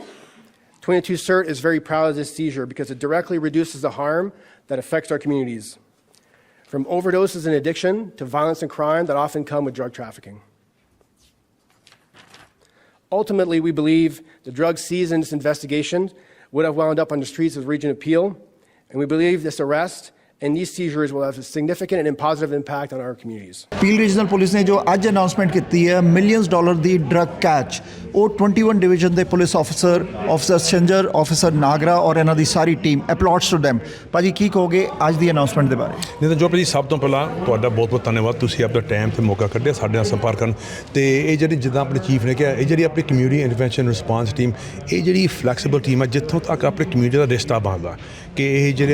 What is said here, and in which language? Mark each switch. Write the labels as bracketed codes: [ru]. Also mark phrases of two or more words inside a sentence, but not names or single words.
[en] 22 CERT is very proud of this seizure because it directly reduces the harm that affects our communities, from overdoses and addiction to violence and crime that often come with drug trafficking. Ultimately, we believe the drugs seized in this investigation would have wound up on the streets of the region of Peel, and we believe this arrest and these seizures will have a significant and positive impact on our communities. [pa] Peel Regional Police ਨੇ ਜੋ ਅੱਜ announcement ਕੀ ਹੈ [en] millions dollar [pa] दी [en] drug catch, [pa] वो 21 division ਦੇ [en] police officer Seizure, officer Nagra [pa] और ਇਹਨਾਂ ਦੀ ਸਾਰੀ [en] team applauds to them. [pa] ਭਾਜੀ ਕੀ ਕਹੋਗੇ ਅੱਜ ਦੀ announcement ਦੇ ਬਾਰੇ? ਨਹੀਂ ਤਾਂ ਜੋ ਭਾਜੀ ਸਭ ਤੋਂ ਪਹਿਲਾਂ ਤੁਹਾਡਾ ਬਹੁਤ ਬਹੁਤ ਧੰਨਵਾਦ, ਤੁਸੀਂ ਆਪਣਾ ਟਾਈਮ ਤੇ ਮੌਕਾ ਕੱਢਿਆ ਸਾਡੇ ਨਾਲ ਸੰਪਰਕ ਕਰਨ ਤੇ ਇਹ ਜਿਹੜੀ ਜਿੱਦਾਂ ਆਪਣੇ ਚੀਫ ਨੇ ਕਿਹਾ ਇਹ ਜਿਹੜੀ ਆਪਣੀ [en] community intervention response team [pa] ਇਹ ਜਿਹੜੀ [en] flexible team [pa] ਹੈ ਜਿੱਥੋਂ ਤੱਕ ਆਪਣੇ ਕਮਿਊਨਿਟੀ ਦਾ ਰਿਸ਼ਤਾ ਬਣਦਾ ਕਿ ਇਹ ਜਿਹੜੇ